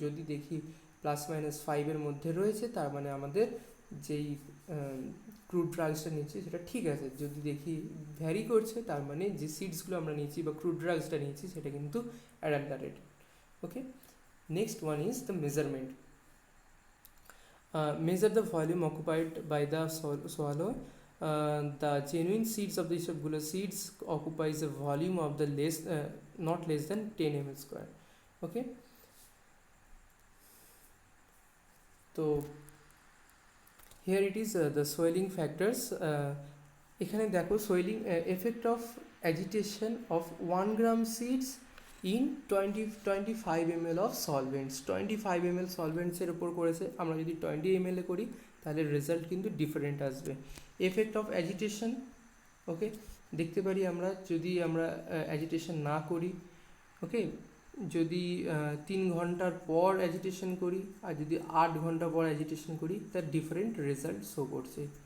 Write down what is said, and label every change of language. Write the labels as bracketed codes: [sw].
[bn] যদি দেখি +-5 মধ্যে রয়েছে, তার মানে আমাদের যেই ক্রুড ড্রাগসটা নিচ্ছি সেটা ঠিক আছে। যদি দেখি ভ্যারি করছে, তার মানে যে সিডসগুলো আমরা নিচ্ছি বা ক্রুড ড্রাগসটা নিচ্ছি সেটা কিন্তু adulterated. [en] Okay, next one is the measurement. Measure the volume occupied by the swallow. The genuine seeds of the Isabgula seeds occupies a volume of the not less than 10 ml square. Okay, so here it is the swelling factors. [bn] এখানে দেখো [en] Swelling effect of agitation of 1 gram seeds in 25 ml of solvents. [bn] 25 ml সলভেন্টসের ওপর করেছে, আমরা যদি 20 ml করি তাহলে result কিন্তু different আসবে। [en] effect of agitation, [bn] ওকে, দেখতে পারি আমরা যদি আমরা অ্যাজিটেশন না করি, ওকে, যদি 3 ঘন্টার পর অ্যাজিটেশন করি আর যদি 8 ঘন্টা পর অ্যাজিটেশন করি, তার ডিফারেন্ট রেজাল্ট শো করছে।